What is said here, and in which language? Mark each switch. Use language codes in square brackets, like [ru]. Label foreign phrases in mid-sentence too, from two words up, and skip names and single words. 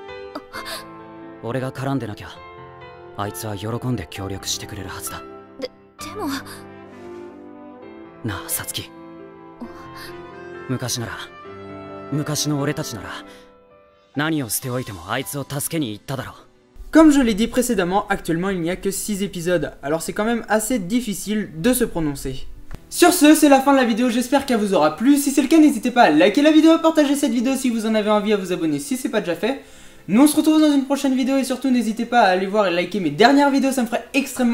[ja] 俺が絡んでなきゃあいつは喜んで協力してくれるはずだ。でもなあサツキ、昔の俺たちなら何を捨ておいてもあいつを助けに行っただろう。 [fr] Comme je l'ai dit précédemment, actuellement il n'y a que 6 épisodes, alors c'est quand même assez difficile de se prononcer. Sur ce, c'est la fin de la vidéo, j'espère qu'elle vous aura plu. Si c'est le cas, n'hésitez pas à liker la vidéo, à partager cette vidéo si vous en avez envie, à vous abonner si c'est pas déjà fait. Nous on se retrouve dans une prochaine vidéo et surtout n'hésitez pas à aller voir et liker mes dernières vidéos, ça me ferait extrêmement plaisir.